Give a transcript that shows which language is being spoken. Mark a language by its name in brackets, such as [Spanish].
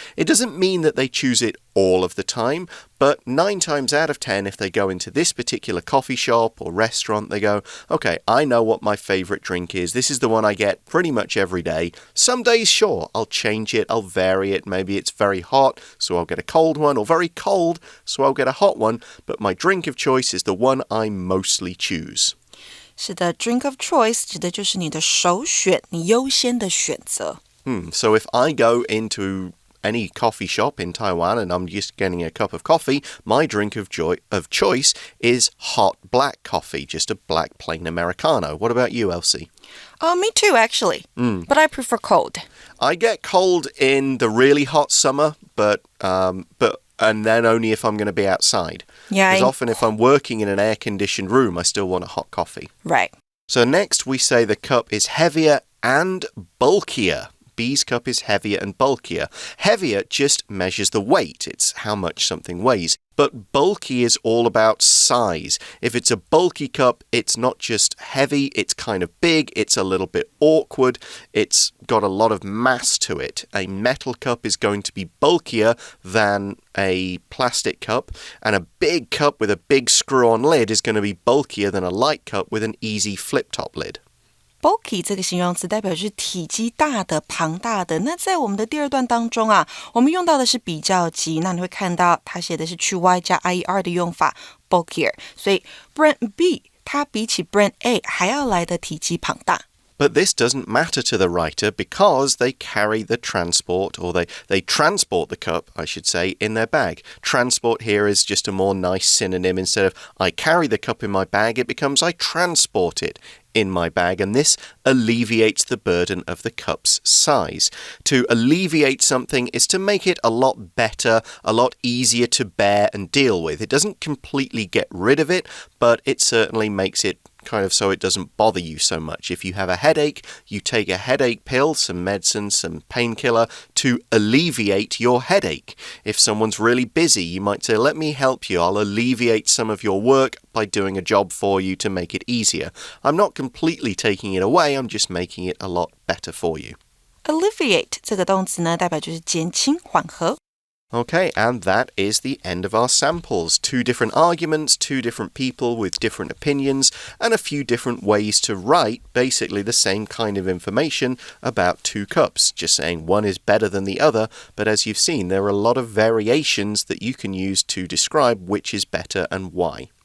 [English] It doesn't mean that they choose it all of the time, but 9 times out of 10, if they go into this particular coffee shop or restaurant, they go, okay, I know what my favorite drink is. This is the one I get pretty much every day. Some days, sure, I'll change it, I'll vary it. Maybe it's very hot, so I'll get a cold one, or very cold, so I'll get a hot one. But my drink of choice is the one I mostly choose. [Chinese] 是的 [English] drink of choice [Chinese] 指的就是你的首选，你优先的选择。 [English] So if I go into any coffee shop in Taiwan and I'm just getting a cup of coffee, my drink of choice is hot black coffee, just a black plain Americano. What about you, Elsie? Me too, actually. But I prefer cold. I get cold in the really hot summer, but and then only if I'm going to be outside. Yeah. Because often if I'm working in an air-conditioned room, I still want a hot coffee. Right. So next we say the cup is heavier and bulkier. B's cup is heavier and bulkier. Heavier just measures the weight. It's how much something weighs. But bulky is all about size. If it's a bulky cup, it's not just heavy, it's kind of big, it's a little bit awkward, it's got a lot of mass to it. A metal cup is going to be bulkier than a plastic cup, and a big cup with a big screw-on lid is going to be bulkier than a light cup with an easy flip-top lid. [Chinese] Bulky 这个形容词代表是体积大的、庞大的。那在我们的第二段当中啊，我们用到的是比较级。那你会看到它写的是去 y 加 ier 的用法 bulkier， 所以 brand B 它比起 brand A 还要来的体积庞大。 [English] But this doesn't matter to the writer because they carry the transport, or they transport the cup, I should say, in their bag. Transport here is just a more nice synonym. Instead of I carry the cup in my bag, it becomes I transport it in my bag, and this alleviates the burden of the cup's size. To alleviate something is to make it a lot better, a lot easier to bear and deal with. It doesn't completely get rid of it, but it certainly makes it kind of so it doesn't bother you so much. If you have a headache, you take a headache pill, some medicine, some painkiller to alleviate your headache. If someone's really busy, you might say, let me help you. I'll alleviate some of your work by doing a job for you to make it easier. I'm not completely taking it away, I'm just making it a lot better for you. [Chinese] Alleviate 这个动词呢，代表就是减轻、缓和。 [English] Okay, and that is the end of our samples. 2 different arguments, 2 different people with different opinions, and a few different ways to write basically the same kind of information about 2 cups. Just saying one is better than the other, but as you've seen, there are a lot of variations that you can use to describe which is better and why.